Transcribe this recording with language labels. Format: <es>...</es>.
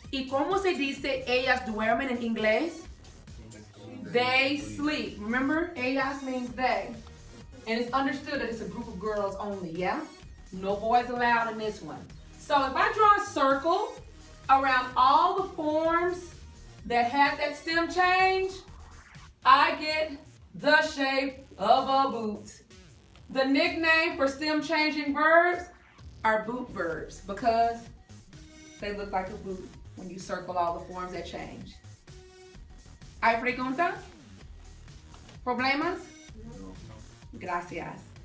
<es>¿Y cómo se dice ellas duermen en inglés?</es> <en>They sleep. Remember, ellas means they. And it's understood that it's a group of girls only, yeah? No boys allowed in this one. So if I draw a circle around all the forms that have that stem change, I get the shape of a boot. The nickname for stem changing verbs are boot verbs because they look like a boot when you circle all the forms that change.</en> <es>¿Hay preguntas? ¿Problemas? Gracias.</es>